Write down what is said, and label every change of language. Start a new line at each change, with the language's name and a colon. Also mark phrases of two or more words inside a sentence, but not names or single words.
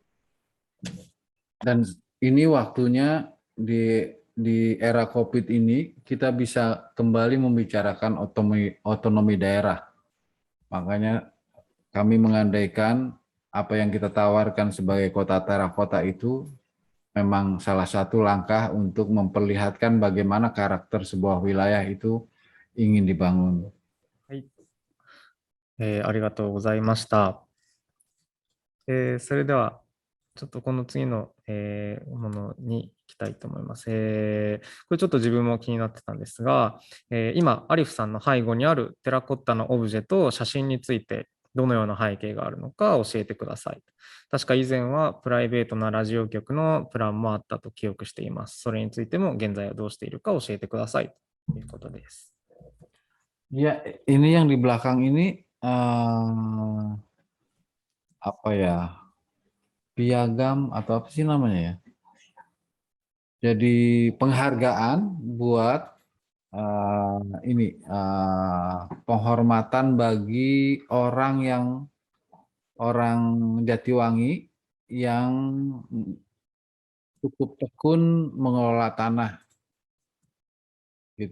Indonesian: Dan ini waktunya di era COVID ini kita bisa kembali membicarakan otonomi daerah. Makanya kami mengandaikan apa yang kita tawarkan sebagai kota terakota itu memang salah satu langkah untuk memperlihatkan bagaimana karakter sebuah wilayah itu ingin dibangun.
Japanese: はい、ありがとうございました。それでは、ちょっとこの次の、ものに行きたいと思います。これちょっと自分も気になってたんですが、今、アリフさんの背後にあるテラコッタのオブジェと写真についてどのような背景があるのか教えてください。確か以前はプライベートなラジオ局のプランもあったと記憶しています。それについても現在はどうしているか教えてくださいということです。
Indonesian: Ya, ini yang di belakang ini apa ya? Piagam atau apa sih namanya ya? Jadi penghargaan buat ini penghormatan bagi orang Jatiwangi yang cukup tekun mengelola tanah gitu.